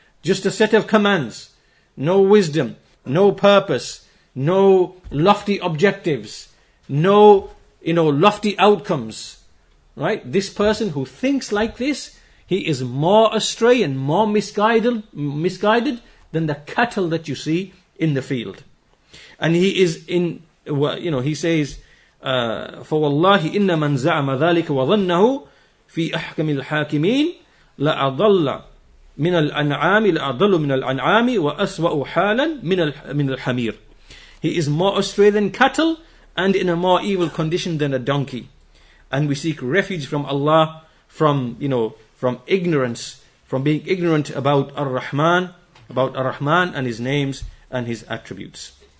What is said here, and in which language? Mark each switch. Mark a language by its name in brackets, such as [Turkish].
[English] Just a set of commands, no wisdom, no purpose, no lofty objectives, no lofty outcomes. Right? This person who thinks like this, he is more astray and more misguided than the cattle that you see in the field. And he is he says, [Arabic] فَوَاللَّهِ إِنَّ مَنْ زَعَمَ ذَلِكَ وَظَنَّهُ فِي أَحْكَمِ الْحَاكِمِينَ لَأَضَلَّ مِنَ الْأَنْعَامِ وَأَسْوَأُ حَالًا مِنَ الْحَمِيرِ. [English] He is more astray than cattle and in a more evil condition than a donkey. And we seek refuge from Allah from ignorance, from being ignorant about Ar-Rahman and His names and His attributes.